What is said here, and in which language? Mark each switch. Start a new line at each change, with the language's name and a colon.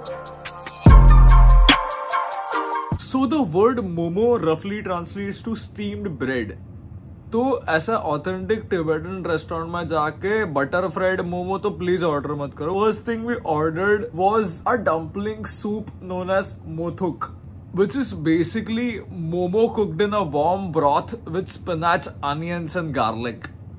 English: So the word momo roughly translates to steamed bread.
Hindi: तो ऐसा authentic Tibetan restaurant में जाके बटर फ्राइड मोमो तो प्लीज ऑर्डर मत करो.
English: First thing we ordered was a dumpling soup known as mothuk, which is basically momo cooked in a warm broth with spinach, onions and garlic.